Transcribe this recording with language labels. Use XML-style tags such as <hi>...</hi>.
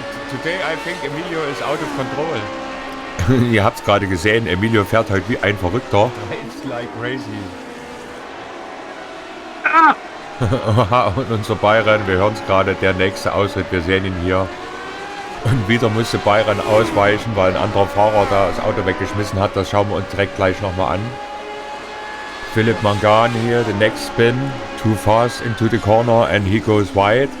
<en>Today I think Emilio is out of control.</en> <de>Ihr habt's gerade gesehen, Emilio fährt heute wie ein Verrückter.</de> <en>It's like crazy.</en> <de>Und unser Byron, wir hören es gerade, der nächste Ausritt, wir sehen ihn hier. Und wieder musste Byron ausweichen, weil ein anderer Fahrer da das Auto weggeschmissen hat. Das schauen wir uns direkt gleich nochmal an. Philipp Mangan hier,</de> <en>the next spin. Too fast into the corner and he goes wide.</en>